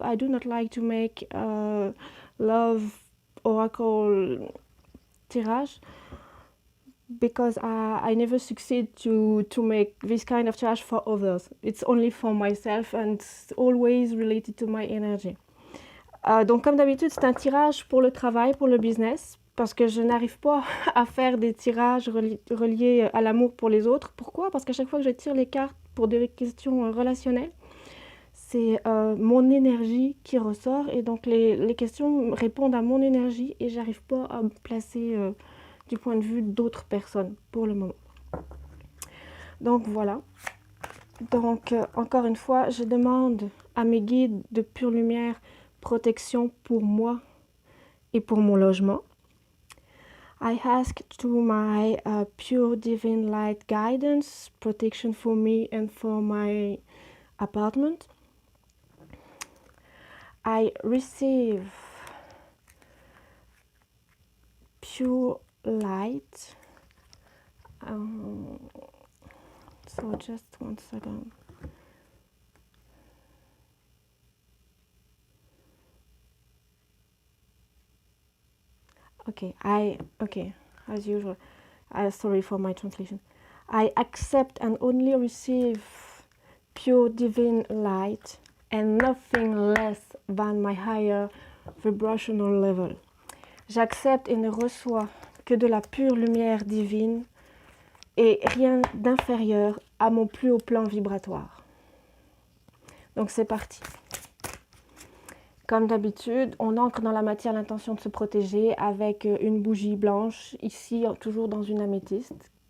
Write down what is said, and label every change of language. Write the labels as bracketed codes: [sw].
[en] I do not like to make love oracle tirage because I never succeed to make this kind of tirage for others. It's only for myself and it's always related to my energy. [fr] Donc comme d'habitude, c'est un tirage pour le travail, pour le business, parce que je n'arrive pas à faire des tirages reliés à l'amour pour les autres. Pourquoi? Parce qu'à chaque fois que je tire les cartes pour des questions relationnelles, c'est mon énergie qui ressort et donc les questions répondent à mon énergie et j'arrive pas à me placer du point de vue d'autres personnes pour le moment. Donc voilà. Donc encore une fois, je demande à mes guides de pure lumière protection pour moi et pour mon logement. [en] I ask to my pure divine light guidance, protection for me and for my apartment. I receive pure light. So just 1 second. Okay, as usual. Sorry for my translation. I accept and only receive pure divine light and nothing less than my higher vibrational level. [fr] J'accepte et ne reçois que de la pure lumière divine et rien d'inférieur à mon plus haut plan vibratoire. Donc c'est parti. Comme d'habitude, on ancre dans la matière l'intention de se protéger avec une bougie blanche, ici toujours dans une améthyste.